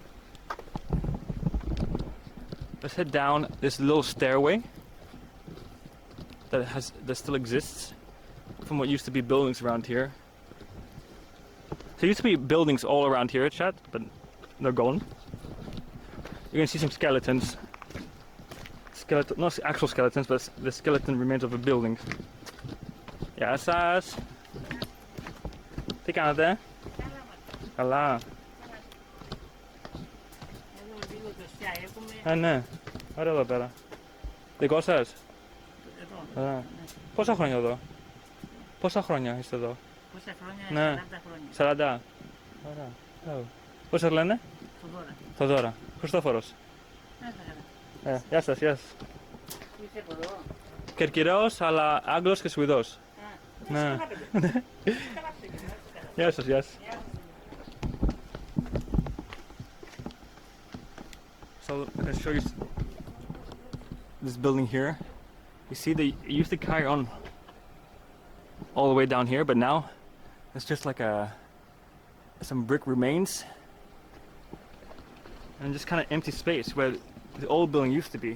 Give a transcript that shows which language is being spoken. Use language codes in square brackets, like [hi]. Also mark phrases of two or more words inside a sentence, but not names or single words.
[en] Let's head down this little stairway that still exists from what used to be buildings around here. There used to be buildings all around here, chat, but they're gone. You're gonna see some skeletons. Not actual skeletons, but the skeleton remains of a building. Yeah, [el] Sas. Τι κάνετε? Καλά. Ναι. Ωραία εδώ πέρα. Δικό σας? Ωραία. Πόσα χρόνια εδώ? Πόσα χρόνια είστε εδώ? Πόσα χρόνια? Ναι. 40 40. χρόνια. Ωραία. Πώς σας λένε? Θοδόρα. Θοδόρα. Χριστόφορος. Γεια σας, γεια σας. Είστε από εδώ? Κερκυραίος, αλλά Άγγλος και Σουηδός. Ναι. Γεια σας, γεια σας. [en] So I'm going to show you this building here. You see, they used to carry on all the way down here, but now it's just like some brick remains and just kind of empty space where the old building used to be.